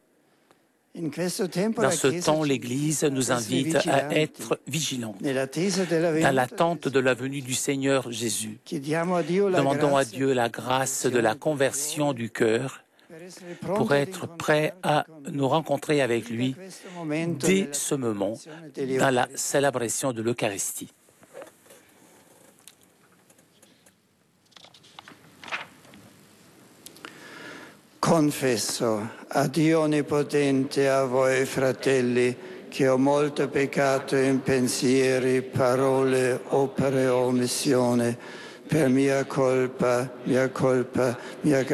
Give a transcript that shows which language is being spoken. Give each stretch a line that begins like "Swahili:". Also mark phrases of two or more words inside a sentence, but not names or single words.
French: Dans ce temps, l'Église nous invite à être vigilants dans l'attente de la venue du Seigneur Jésus. Demandons à Dieu la grâce de la conversion du cœur pour être prêt à nous rencontrer avec lui dès ce moment dans la célébration de l'Eucharistie.
Italian: Confesso a Dio Onnipotente, a voi fratelli, che ho molto peccato in pensieri, parole, opere o omissione, per mia colpa, mia